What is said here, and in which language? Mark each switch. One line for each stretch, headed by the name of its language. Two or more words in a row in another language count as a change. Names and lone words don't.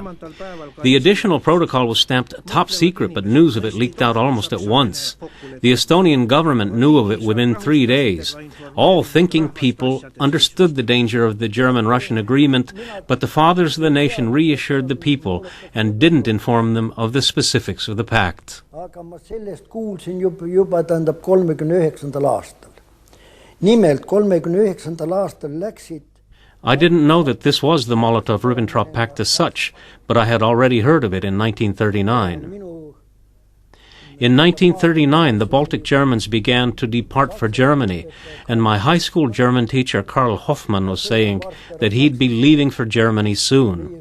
English: The additional protocol was stamped top secret, but news of it leaked out almost at once. The Estonian government knew of it within 3 days. All thinking people understood the danger of the German-Russian agreement, but the fathers of the nation reassured the people and didn't inform them of the specifics of the pact.
Estonian: Aga ma sellest kuulsin juba 39. aastal. Nimelt 39. aastal läksid.
English: I didn't know that this was the Molotov-Ribbentrop Pact as such, but I had already heard of it in 1939. In 1939, the Baltic Germans began to depart for Germany, and my high school German teacher Karl Hoffmann was saying that he'd be leaving for Germany soon.